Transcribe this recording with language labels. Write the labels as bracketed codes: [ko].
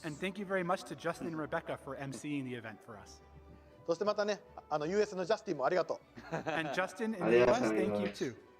[en] And thank you very much to Justin and Rebecca for emceeing the event for us. [ja] そしてまたね、US のジャスティンもありがとう。 [en] And Justin in the US, thank you too.